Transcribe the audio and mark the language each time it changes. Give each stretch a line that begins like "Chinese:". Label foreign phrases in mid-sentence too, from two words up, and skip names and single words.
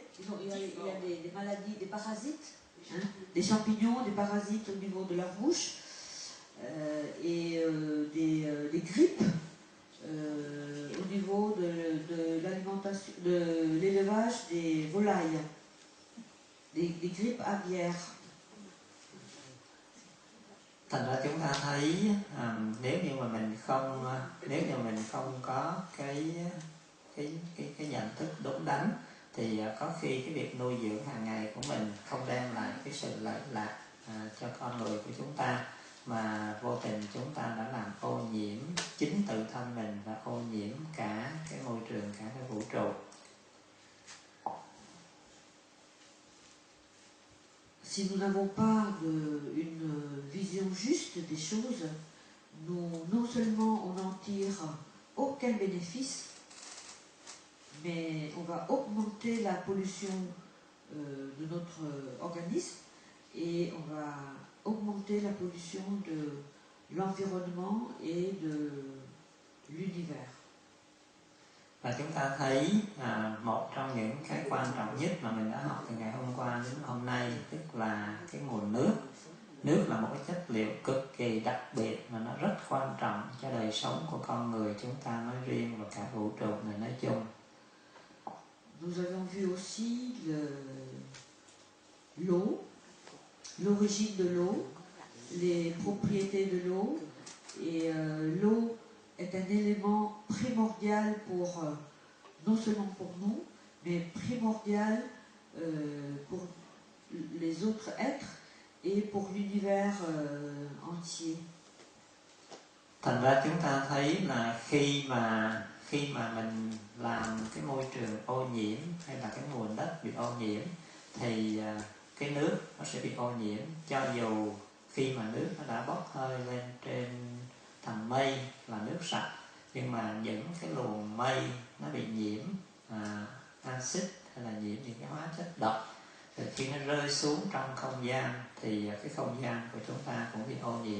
French: Il y a des maladies, des parasites, hein, des champignons, des parasites au niveau de leur bouche, et des grippes au niveau de l'alimentation, de l'élevage des volailles, des grippes aviaires.
Vietnamese: Thành ra chúng ta thấy nếu như mình không có cái nhận thức đúng đắn, thì có khi cái việc nuôi dưỡng hàng ngày của mình không đem lại cái sự lợi lạc cho con người của chúng ta, mà vô tình chúng ta đã làm ô nhiễm chính tự thân mình và ô nhiễm cả cái môi trường, cả cái vũ trụ.
French: Si nous n'avons pas une vision juste des choses, non seulement on n'en tire aucun bénéfice, mais on va augmenter la pollution de notre organisme, et on va augmenter la pollution de l'environnement et de l'univers.
Vietnamese: Và chúng ta thấy một trong những cái quan trọng nhất mà mình đã học từ ngày hôm qua đến hôm nay, tức là cái nguồn nước. Nước là một cái chất liệu cực kỳ đặc biệt mà nó rất quan trọng cho đời sống của con người chúng ta nói riêng và cả vũ trụ này nói chung.
French: Nous avons vu aussi l'eau, l'origine de l'eau, les propriétés de l'eau, et l'eau est un élément primordial non seulement pour nous, mais primordial pour les autres êtres et pour l'univers entier.
Vietnamese: Thành ra chúng ta thấy là khi mà mình làm cái môi trường ô nhiễm hay là cái nguồn đất bị ô nhiễm thì cái nước nó sẽ bị ô nhiễm, cho dù khi mà nước nó đã bốc hơi lên trên thành mây là nước sạch, nhưng mà những cái luồng mây nó bị nhiễm axit hay là nhiễm những cái hóa chất độc, rồi khi nó rơi xuống trong không gian thì cái không gian của chúng ta cũng bị ô nhiễm.